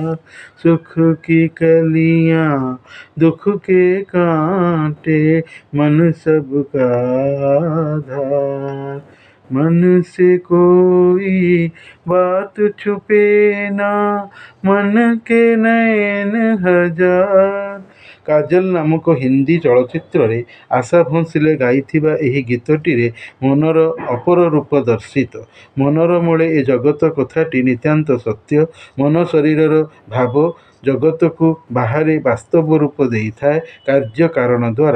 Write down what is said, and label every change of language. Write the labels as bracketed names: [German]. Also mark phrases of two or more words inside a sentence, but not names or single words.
[Hindi] सुख की कलियां, दुख के कांटे, मन सबका आधार। मन से कोई बात छुपे ना, मन के नैन हजार। [Odia] କାଜଲ ନାମକ ହିନ୍ଦୀ ଚଳଚ୍ଚିତ୍ରରେ ଆଶା ଭୋଁସଲେ ଗାଇଥିବା ଏହି ଗୀତଟିରେ ମନର ଅପର ରୂପ ଦର୍ଶିତ। ମନର ମୂଳେ ଏ ଜଗତ କଥାଟି ନିତାନ୍ତ ସତ୍ୟ। ମନ ଶରୀରର ଭାବ ଜଗତକୁ ବାହାରେ ବାସ୍ତବ ରୂପ ଦେଇଥାଏ କାର୍ଯ୍ୟ କାରଣ ଦ୍ୱାରା।